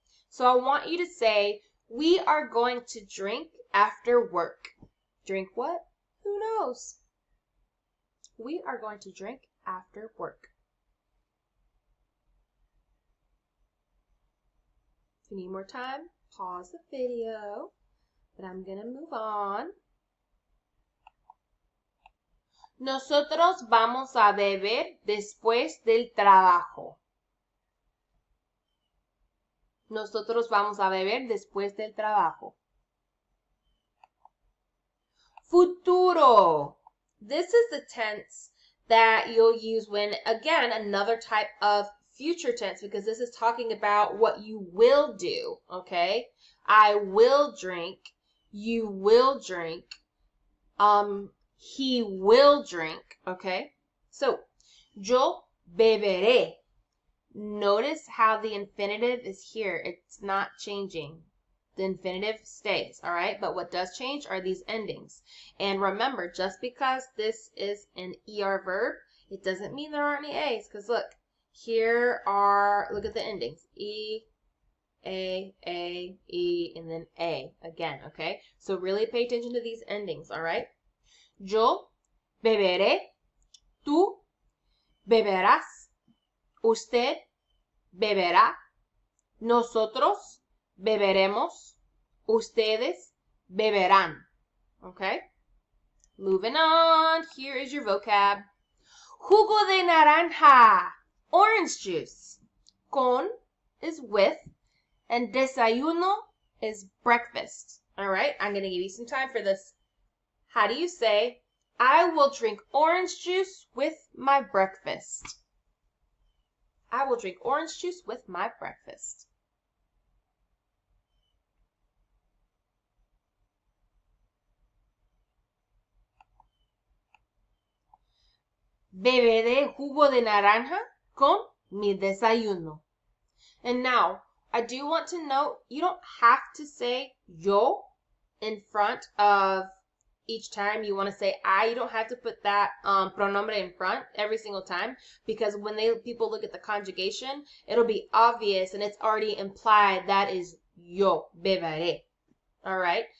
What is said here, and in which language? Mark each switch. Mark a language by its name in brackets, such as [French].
[English] So I want you to say, we are going to drink after work. Drink what? Who knows? We are going to drink after work. If you need more time, pause the video, but I'm going to move on. [Spanish] Nosotros vamos a beber después del trabajo. Nosotros vamos a beber después del trabajo. Futuro. [English] This is the tense that you'll use when, again, another type of future tense, because this is talking about what you will do, okay? I will drink. You will drink. He will drink, okay? So, [Spanish] yo beberé. [English] Notice how the infinitive is here. It's not changing. The infinitive stays, all right? But what does change are these endings. And remember, just because this is an ER verb, it doesn't mean there aren't any A's. Because look, look at the endings. E, A, E, and then A again, okay? So really pay attention to these endings, all right? [Spanish] Yo beberé, tú beberás, usted beberá, nosotros beberemos, ustedes beberán. [English] Okay? Moving on, here is your vocab. [Spanish] Jugo de naranja, [English] orange juice. Con is with, and desayuno is breakfast. All right, I'm going to give you some time for this. How do you say, I will drink orange juice with my breakfast? I will drink orange juice with my breakfast. [Spanish] Beberé jugo de naranja con mi desayuno. [English] And now, I do want to note, you don't have to say yo in front of each time you want to say I. You don't have to put that pronombre in front every single time, because when people look at the conjugation, it'll be obvious and it's already implied that is [Spanish] yo, beberé. [English] All right?